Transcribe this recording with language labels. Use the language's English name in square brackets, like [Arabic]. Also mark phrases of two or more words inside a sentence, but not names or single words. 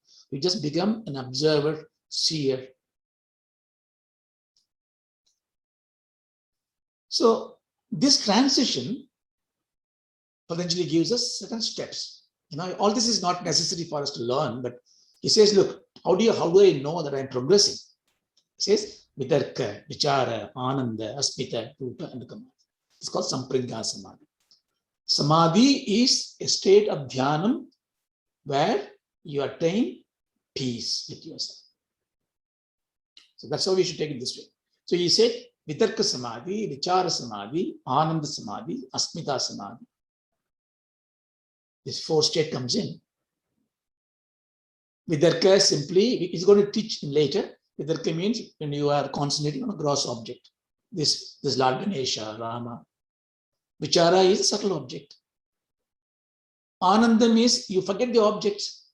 [English] You just become an observer, seer. So this transition, Patanjali gives us certain steps. All this is not necessary for us to learn, but he says, look, how do I know that I'm progressing? He says, [Sanskrit] vitarka, vichara, ananda, asmita, rupa, and kama. [English] It's called [Sanskrit] samprajña samadhi. [English] Samadhi is a state of dhyanam where you attain peace with yourself. So that's how we should take it this way. So he said, [Sanskrit] vitarka samadhi, vichara samadhi, ananda samadhi, asmita samadhi. [English] This fourth state comes in. Vitarka simply, he's going to teach later. Vitarka means when you are concentrating on a gross object. This Lord Ganesha, Rama. Vichara is a subtle object. Ananda means you forget the objects.